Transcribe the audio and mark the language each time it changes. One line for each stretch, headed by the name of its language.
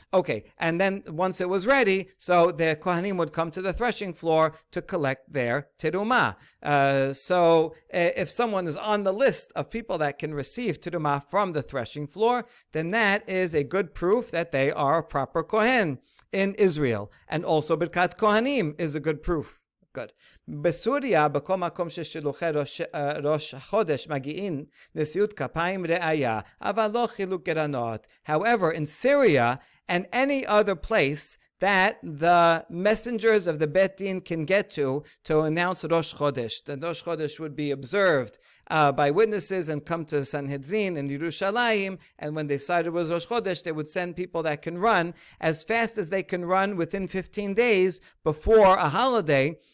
English: Okay, and then once it was ready, so the Kohanim would come to the threshing floor to collect their teruma. So if someone is on the list of people that can receive teruma from the threshing floor, then that is a good proof that they are a proper Kohen in Israel. And also Birkat Kohanim is a good proof. Good.
Hebrew: בסוריה, בכל מקום ששלוחי ראש חודש מגיעים, נשיאות כפיים ראיה, אבל לא חילוק גרנות.
English: However, in Syria and any other place that the messengers of the Bet Din can get to announce Rosh Chodesh. The Rosh Chodesh would be observed by witnesses and come to Sanhedrin in Yerushalayim, and when they decided it was Rosh Chodesh, they would send people that can run as fast as they can run within 15 days before a holiday.